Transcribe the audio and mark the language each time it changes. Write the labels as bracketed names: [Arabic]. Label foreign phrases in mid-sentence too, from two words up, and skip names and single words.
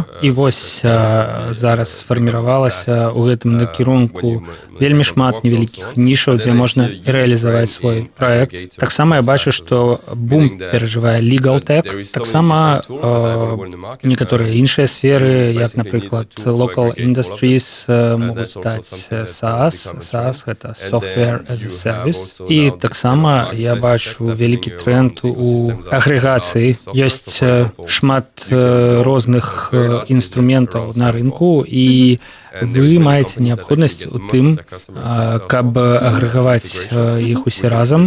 [Belarusian] І вось зараз сфарміравалася ў гэтым накірунку вельмі шмат невялікіх нішаў, дзе можна рэалізаваць свой праект. Таксама я бачу, што бум перажывае [English] legal tech. [Belarusian] Таксама некаторыя іншыя сферы, як, напрыклад, [English] local industries, [Belarusian] могуць стаць SaaS. SaaS — гэта [English] software as a service. [Belarusian] І таксама я бачу вялікі тренд у агрэгацыі. Ёсць шмат розных інструментаў на рынку, і вы маеце неабходнасць у тым, каб агрэгаваць іх усе разам.